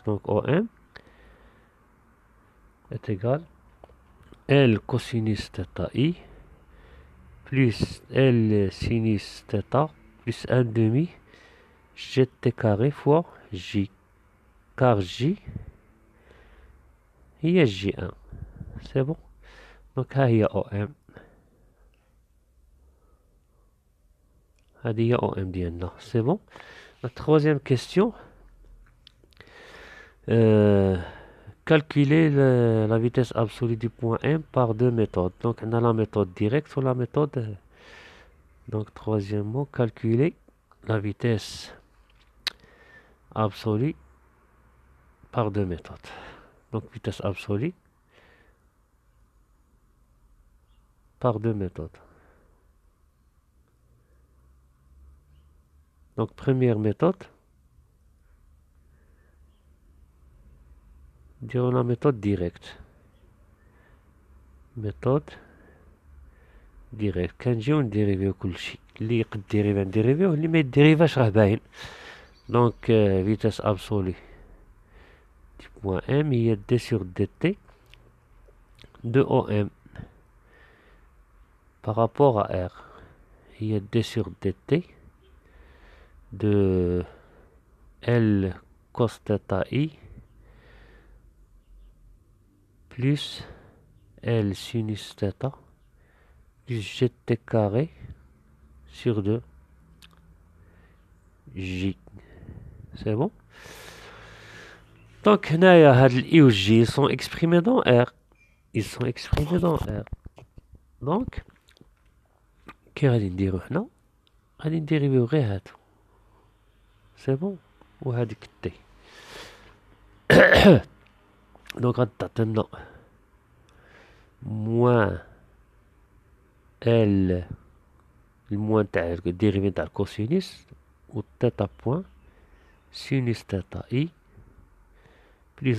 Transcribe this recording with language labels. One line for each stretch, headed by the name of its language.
French: Donc OM est égal L cosinus θ I plus L sinus θ plus 1 demi gt carré fois J, car J هي J1. C'est bon.
Arabic: Donc ها هي OM، هذه هي OM ديالنا.
French: C'est bon. La troisième question, calculer la vitesse absolue du point M par deux méthodes. Donc on a la méthode directe ou la méthode. Donc troisièmement, calculer la vitesse absolue par deux méthodes. Donc vitesse absolue par deux méthodes. Donc première méthode, dirons la méthode directe. Méthode directe.
Arabic: كنجيو نديريفيو كلشي اللي يقد ديريفا نديريفيوه، واللي ما يديريفاش راه باين. دونك فيتاس ابسولي
French: du point M
Arabic: هي d sur dt de OM
French: par rapport à R. Il y a D sur dt de L cos θ I plus L sinus θ plus gt carré sur 2 J. C'est bon? Donc,
Arabic: هاد ال
French: I ou J, ils sont exprimés dans R. Ils sont exprimés dans R.
Arabic: Donc, كي غادي نديرو هنا غادي نديريو غير هادو. سي بون وهاديك تي. دونك غادي تعطينا موان ال الموان تاع الديريفي تاع الكوسينيس و تيتا بوان سينيس تيتا اي بليس.